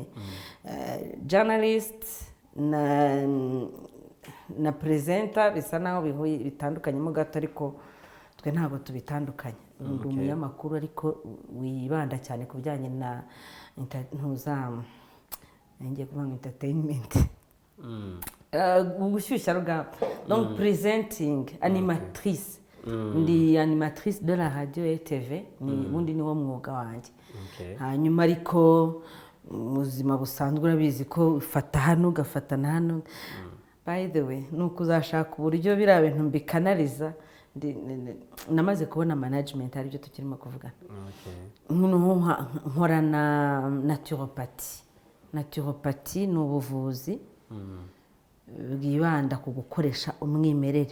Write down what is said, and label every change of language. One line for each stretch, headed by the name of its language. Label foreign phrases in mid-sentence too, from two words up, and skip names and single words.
Kinyarwanda: Journalist na presenter bisa naho bitandukanyemo gato ariko twe ntabwo tubitandukanye. Ndi umunyamakuru ariko wibanda cyane ku bijyanye na ngiye kuvuga entertainment. Gushyushya rugamba.
French: Donc presenting animatrice.
Kinyarwanda: Ndi
French: animatrice de la radio et TV
Kinyarwanda: ubundi niwo mwuga wanjye. Hanyuma ariko ubuzima busanzwe urabizi ko ufata hano ugafata na hano.
English: By the way
Kinyarwanda: nuko uzashaka uburyo biriya bintu mbikanaliza namaze kubona management ari byo tukirimo kuvugana. Nkora na naturopathy ni ubuvuzi bwibanda ku gukoresha umwimerere.